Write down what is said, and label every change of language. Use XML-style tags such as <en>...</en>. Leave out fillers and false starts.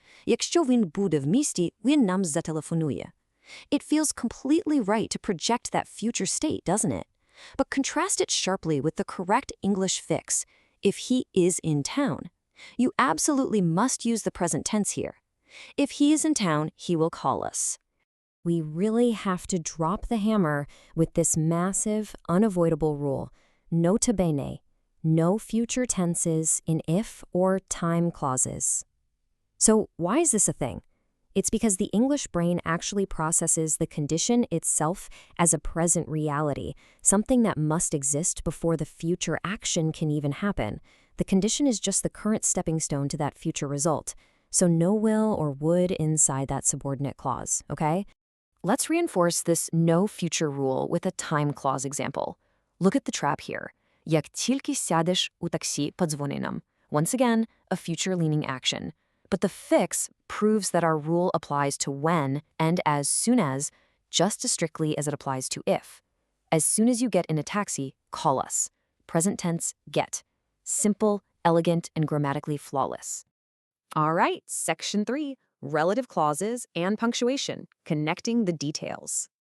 <uk>Якщо він буде в місті, він нам зателефонує.</uk> <en>It feels completely right to project that future state, doesn't it? But contrast it sharply with the correct English fix, if he is in town. You absolutely must use the present tense here. If he is in town, he will call us. We really have to drop the hammer with this massive, unavoidable rule. Nota bene, no future tenses in if or time clauses. So why is this a thing? It's because the English brain actually processes the condition itself as a present reality, something that must exist before the future action can even happen. The condition is just the current stepping stone to that future result. So no will or would inside that subordinate clause, okay? Let's reinforce this no future rule with a time clause example. Look at the trap here.</en> <uk>Як тільки сядеш у таксі, подзвони нам.</uk> <en>Once again, a future-leaning action. But the fix proves that our rule applies to when and as soon as, just as strictly as it applies to if. As soon as you get in a taxi, call us. Present tense, get. Simple, elegant, and grammatically flawless. All right, Section 3, relative clauses and punctuation, connecting the details.</en>